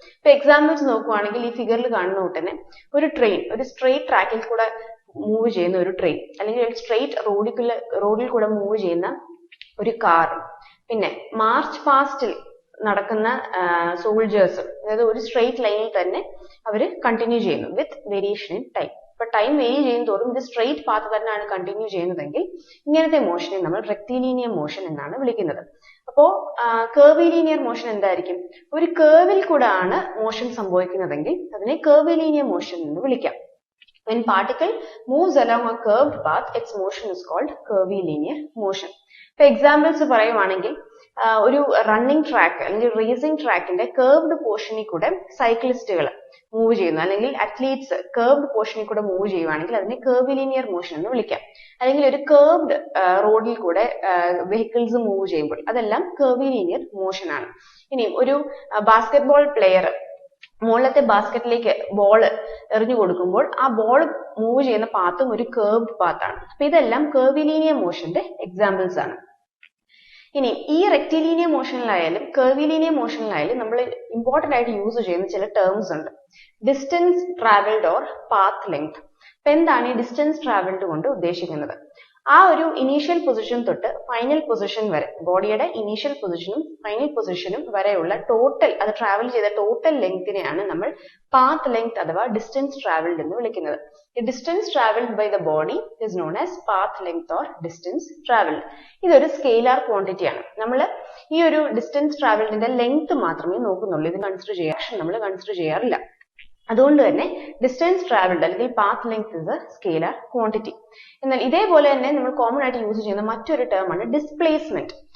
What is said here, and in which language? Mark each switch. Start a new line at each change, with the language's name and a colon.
Malayalam: ഇപ്പൊ എക്സാമ്പിൾസ് നോക്കുവാണെങ്കിൽ ഈ ഫിഗറിൽ കാണുന്ന തൊട്ട് തന്നെ ഒരു ട്രെയിൻ, ഒരു സ്ട്രെയിറ്റ് ട്രാക്കിൽ കൂടെ മൂവ് ചെയ്യുന്ന ഒരു ട്രെയിൻ, അല്ലെങ്കിൽ ഒരു സ്ട്രെയിറ്റ് റോഡിൽ കൂടെ മൂവ് ചെയ്യുന്ന ഒരു കാർ, പിന്നെ മാർച്ച് പാസ്റ്റിൽ നടക്കുന്ന സോൾജേഴ്സ്, അതായത് ഒരു സ്ട്രെയിറ്റ് ലൈനിൽ തന്നെ അവര് കണ്ടിന്യൂ ചെയ്യുന്നു വിത്ത് വേരിയേഷൻ ഇൻ ടൈം. ഇപ്പൊ ടൈം വേരി ചെയ്യും തോറും ഇത് സ്ട്രെയിറ്റ് പാത്ത് തന്നെയാണ് കണ്ടിന്യൂ ചെയ്യുന്നതെങ്കിൽ ഇങ്ങനത്തെ മോഷനെ നമ്മൾ റെക്റ്റിലീനിയർ മോഷൻ എന്നാണ് വിളിക്കുന്നത്. അപ്പോ കർവിലീനിയർ മോഷൻ എന്തായിരിക്കും? ഒരു കേർവിൽ കൂടെ ആണ് മോഷൻ സംഭവിക്കുന്നതെങ്കിൽ അതിനെ കർവിലീനിയർ മോഷൻ എന്ന് വിളിക്കാം.
English: When particle moves along a curved path, its motion is called curvilinear motion.
Malayalam: ഇപ്പൊ എക്സാമ്പിൾസ് പറയുവാണെങ്കിൽ ഒരു റണ്ണിങ് ട്രാക്ക് അല്ലെങ്കിൽ റേസിംഗ് ട്രാക്കിന്റെ കേർവ്ഡ് പോർഷനിൽ കൂടെ സൈക്ലിസ്റ്റുകൾ മൂവ് ചെയ്യുന്നു, അല്ലെങ്കിൽ അത്ലീറ്റ്സ് കേർവ്ഡ് പോർഷനിൽ കൂടെ മൂവ് ചെയ്യുവാണെങ്കിൽ അതിനെ കർവിലീനിയർ മോഷൻ എന്ന് വിളിക്കാം. അല്ലെങ്കിൽ ഒരു കേർവ്ഡ് റോഡിൽ കൂടെ വെഹിക്കിൾസ് മൂവ് ചെയ്യുമ്പോൾ അതെല്ലാം കർവിലീനിയർ മോഷൻ ആണ്. ഇനി ഒരു ബാസ്കറ്റ്ബോൾ പ്ലെയർ മുകളിലത്തെ ബാസ്ക്കറ്റിലേക്ക് ബോൾ എറിഞ്ഞു കൊടുക്കുമ്പോൾ ആ ബോൾ മൂവ് ചെയ്യുന്ന പാത്തും ഒരു കേർവ്ഡ് പാത്താണ്. അപ്പൊ ഇതെല്ലാം കർവിലീനിയർ മോഷന്റെ എക്സാമ്പിൾസ് ആണ്. ഇനി ഈ റെക്റ്റിലീനിയർ മോഷനിലായാലും കർവിലീനിയർ മോഷനിലായാലും നമ്മൾ ഇമ്പോർട്ടന്റ് ആയിട്ട് യൂസ് ചെയ്യുന്ന ചില ടേംസ് ഉണ്ട്. Distance travelled or path length. അപ്പൊ എന്താണ് ഈ ഡിസ്റ്റൻസ് ട്രാവൽഡ് കൊണ്ട് ഉദ്ദേശിക്കുന്നത്? ആ ഒരു ഇനീഷ്യൽ പൊസിഷൻ തൊട്ട് ഫൈനൽ പൊസിഷൻ വരെ, ബോഡിയുടെ ഇനീഷ്യൽ പൊസിഷനും ഫൈനൽ പൊസിഷനും വരെയുള്ള ടോട്ടൽ, അത് ട്രാവൽ ചെയ്ത ടോട്ടൽ ലെങ്തിനെയാണ് നമ്മൾ പാത്ത് ലെങ്ത് അഥവാ ഡിസ്റ്റൻസ് ട്രാവൽഡ് എന്ന് വിളിക്കുന്നത്.
English: The distance traveled by the body is known as path length or distance traveled.
Malayalam: ഇതൊരു സ്കെയിലാർ ക്വാണ്ടിറ്റി ആണ്. നമ്മൾ ഈ ഒരു ഡിസ്റ്റൻസ് ട്രാവൽഡിന്റെ ലെങ്ത് മാത്രമേ നോക്കുന്നുള്ളൂ, ഇത് കൺസിഡർ ചെയ്യാൻ നമ്മൾ കൺസിഡർ ചെയ്യാറില്ല. അതുകൊണ്ട് തന്നെ ഡിസ്റ്റൻസ് ട്രാവൽഡ് അല്ലെങ്കിൽ path length
English: is a
Malayalam: scalar quantity. എന്നാൽ ഇതേപോലെ തന്നെ നമ്മൾ കോമൺ ആയിട്ട് യൂസ് ചെയ്യുന്ന മറ്റൊരു ടേം ആണ് ഡിസ്പ്ലേസ്മെന്റ്.